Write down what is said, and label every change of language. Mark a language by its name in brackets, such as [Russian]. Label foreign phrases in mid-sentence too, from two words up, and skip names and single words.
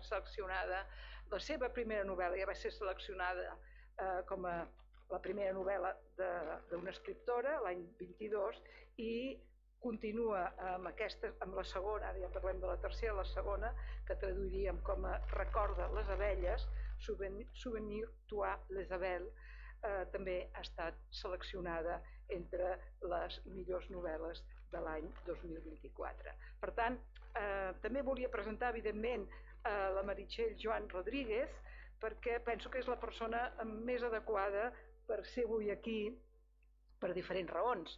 [Catalan] la seva primera novel·la ja va ser seleccionada com a la primera novel·la d'una escriptora, l'any 22, i continua amb la segona, ara ja parlem de la tercera, la segona, que traduiríem com a Recorda les abelles, Souvenir toi les abelles, també ha estat seleccionada entre les millors novel·les de l'any 2024. Per tant, també volia presentar, evidentment, la Meritxell Joan Rodríguez, perquè penso que és la persona més adequada per ser avui aquí per diferents raons.